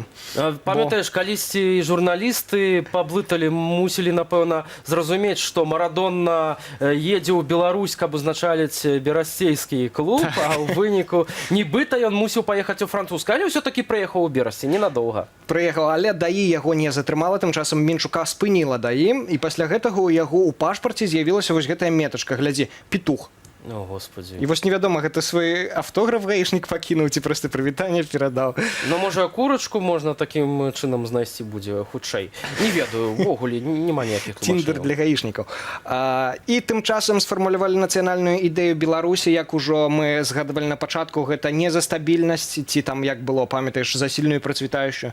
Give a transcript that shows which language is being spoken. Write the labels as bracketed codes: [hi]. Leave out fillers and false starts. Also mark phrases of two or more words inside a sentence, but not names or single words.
[be] Памятаеш, калісьці журналісты паблыталі, мусілі, напэўна, зразумець, што Марадонна едзе ў Беларусь, каб узначаліць берасцейскі клуб, а ў выніку нібыта ён мусіў паехаць у французскі, але ўсё-такі прыехаў у Берасці, ненадоўга. Прыехаў, але ДАІ яго не затрымала, тым часам Мінчука спыніла ДАІ, і пасля гэтага ў яго ў пашпарце з'явілася вось гэтая метачка, глядзі, петух. О, Господи. І вось невядома, гэта свой автограф гаішнік пакінуў ці проста прывітанне перадаў. Ну, можа, курачку можна такім чынам знайсці будзе хутчэй. Не ведаю, увогуле няма ніякіх тлумачэнняў. Тіндер для гаішнікаў. І тым часам сфармулявалі нацыянальную ідэю Беларусі, як ужо мы згадывалі на пачатку, гэта не за стабільнасць, ці там, як было, памятаеш, за сильную і працвітаючую.